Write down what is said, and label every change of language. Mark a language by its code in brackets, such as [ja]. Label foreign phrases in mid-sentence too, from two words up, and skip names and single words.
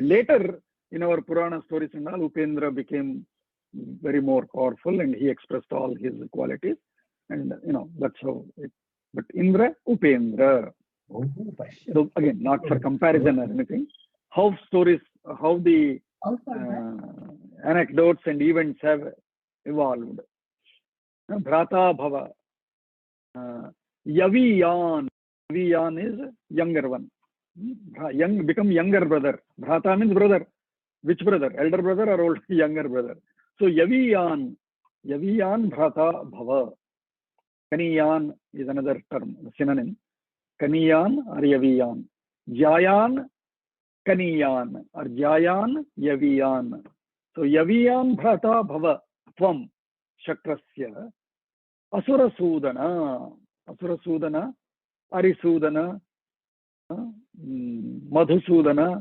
[en] Later, in our Purana stories and all, Upendra became very more powerful and he expressed all his qualities. And, that's how it. But Indra, Upendra. So again, not for comparison or anything. How the anecdotes and events have evolved. [sa] भ्राता भव। यवीयान्. [en] Yaviyan is younger one. Become younger brother. Bhrata means brother. Which brother? Elder brother or old younger brother? [sa] So यवीयान्। यवीयान् भ्राता भव. [en] Kaniyan is another term, synonym. [sa] Kaniyan or Yaviyan. ज्यायान्, कनीयान् or ज्यायान्, यवीयान्. So यवीयान् भ्राता भव त्वं शक्रस्य असुरसूदन. असुरसूदन, अरिसूदन, मधुसूदन.